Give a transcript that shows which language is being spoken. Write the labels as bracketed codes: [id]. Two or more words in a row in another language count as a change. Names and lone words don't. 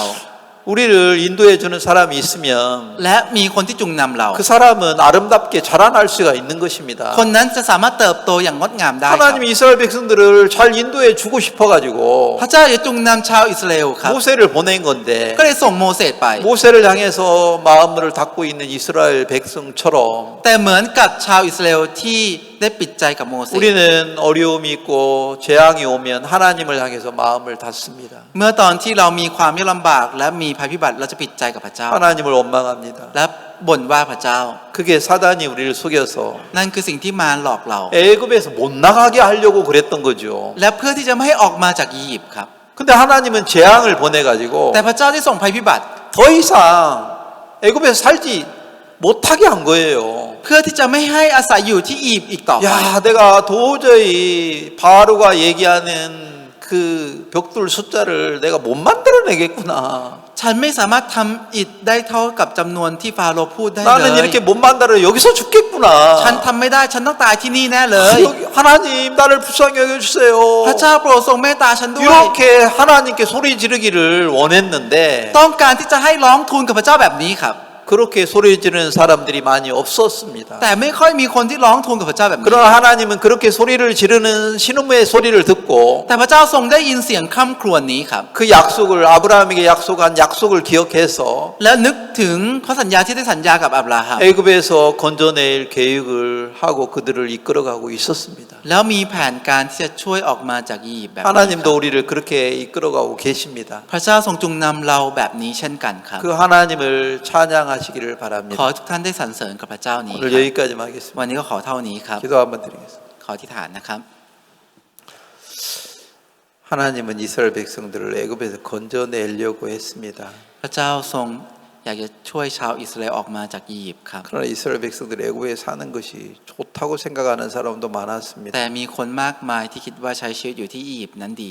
[ko] 우리를 인도해주는 사람이 있으면 [th] และมีคนที่จุงนำเรา [ko] 그 사람은 아름답게 자라날 수가 있는 것입니다. [th] คนนั้นจะสามารถเติบโตอย่างงดงามได้ครับ [ko] 하나님이 이스라엘 백성들을 잘 인도해주고 싶어가지고 [th] พระเจ้าจะจุงนำชาวอิสราเอลครับ [ko] 모세를 보낸 건데 [th] ก็เลยส่งโมเสสไป [ko] 모세를 향해서 마음을 닫고 있는 이스라엘 백성처럼 [th] แต่เหมือนกับชาวอิสราเอลที่ได้ปิดใจกับโมเสส [ko] 우리는 어려움이 있고 재앙이 오면 하나님을 향해서 마음을 닫습니다. [th] เมื่อตอนที่เรามีความยากลำบากและมีภัยพิบัติเราจะปิดใจกับพระเจ้า [ko] 하나님을 원망합니다. [th] และบ่นว่าพระเจ้า [ko] 그게 사단이 우리를 속여서 [th] นั่นคือสิ่งที่มารหลอกเรา [ko] 애굽에서 못 나가게 하려고 그랬던 거죠. [th] และเพื่อที่จะไม่ให้ออกมาจากอียิปต์ครับ [ko] 근데 하나님은 재앙을 보내가지고 [th] แต่พระเจ้าที่ส่งภัยพิบัติ [ko] 더 이상 애굽에서 살지 못하게 한 거예요. [th] เพื่อที่จะไม่ให้อาศัยอยู่ที่อียิปต์อีกต่อไป [ko] 야, 내가 도저히 바로가 얘기하는 그 벽돌 숫자를 내가 못 만들어내겠구나. [th] ฉันไม่สามารถทำอิฐได้เท่ากับจำนวนที่ฟาโรห์พูดได้เล [ko] 나는 ย 이렇게 못 만들어 여기서 죽겠구나. [th] ฉันทำไม่ได้ฉันต้องตายที่นี่แน่เลย [ko] 여기 하나님 나를 불쌍히 여겨주세요. [th] พระเจ้าโปรดทรงเมตตาฉันด้วย [ko] 이렇게 하나님께 소리 지르기를 원했는데 [th] ต้องการที่จะให้ร้องทูลกับพระเจ้าแบบนี้ครับ [ko] 그렇게 소리 지르는 사람들이 많이 없었습니다. [th] แต่ไม่ค่อยมีคนที่ร้องทูลกับพระเจ้าแบบนี้ [ko] 그러나 하나님은 그렇게 소리를 지르는 신음의 소리를 듣고 [th] แต่พระเจ้าทรงได้ยินเสียงคร่ำครวญนี้ครับ [ko] 그 약속을 아브라함에게 약속한 약속을 기억해서 [th] และนึกถึงข้อสัญญาที่ได้สัญญากับอับราฮัม [ko] 애굽에서 건져낼 계획을 하고 그들을 이끌어가고 있었습니다. [th] แล้วมีแผนการที่จะช่วยออกมาจากอียิปต์แบบนี้ครับ [ko] 하나님도 우리를 그렇게 이끌어가고 계십니다. [th] พระเจ้าทรงจุงนำเราแบบนี้เช่นกันครับ [ko] 그 하나님을 찬양하시기를 [th] ขอ [ko] 바랍니다. [th] ทุกท่านได้สรรเสริญกับพระเจ้านี้ค [ko] 오늘 [th] รับ [ko] 여기까지만 하겠습니다. [th] วันนี้ก็ขอเท่านี้ครับ [ko] 기도 한번 드리겠습니다. [th] ขออธิษฐานนะครับ [ko] 하나님은 이스라엘 백성들을 애굽에서 건져내려고 했습니다. [th] พระเจ้าทรงอยากจะช่วยชาวอิสราเอลออกมาจากอียิปต์ครับ [ko] 그러나 이스라엘 백성들이 애굽에 사는 것이 좋다고 생각하는 사람도 많았습니다. [th] แต่มีคนมากมายที่คิดว่าใช้ชีวิตอยู่ที่อียิปต์นั้นดี